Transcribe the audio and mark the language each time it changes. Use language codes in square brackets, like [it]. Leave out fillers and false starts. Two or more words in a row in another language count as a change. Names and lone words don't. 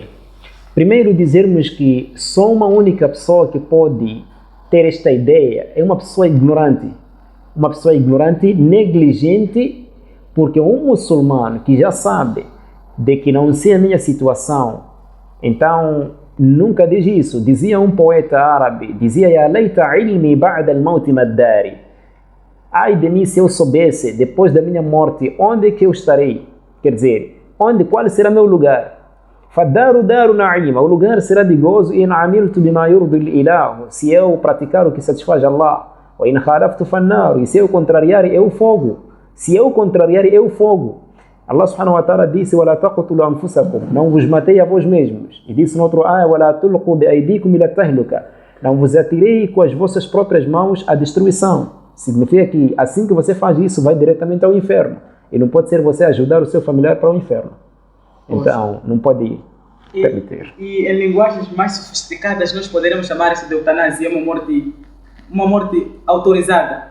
[pt] Primeiro dizermos que só uma única pessoa que pode ter esta ideia é uma pessoa ignorante. Uma pessoa ignorante, negligente, porque um muçulmano que já sabe de que não sei a minha situação, então nunca diz isso. Dizia um poeta árabe, dizia [ar] "يا ليت علمي بعد الموت ما داري". [pt] Ai de mim se eu soubesse, depois da minha morte, onde é que eu estarei? Quer dizer, qual será meu lugar? [ar] فالدار دار نعيم, [pt] o lugar será de gozo. [ar] إن عملت بما يرضي الإله, [pt] se eu praticar o que satisfaz Allah. [ar] وإن خالفت فالنار, [pt] e se eu contrariar, eu fogo. Se eu contrariar, eu fogo. Allah [ar] سبحانه وتعالى [pt] disse: [ar] "ولا تقتلوا أنفسكم", [pt] não vos matei a vós mesmos. E disse no outro ayah: [ar] "ولا تلقوا بأيديكم إلى التهلكة", [pt] não vos atirei com as vossas próprias mãos à destruição. Significa que assim que você faz isso, vai diretamente ao inferno. E não pode ser você ajudar o seu familiar para o inferno. Então, não pode permitir. E em linguagens mais sofisticadas, nós poderíamos chamar isso de eutanásia, uma morte autorizada.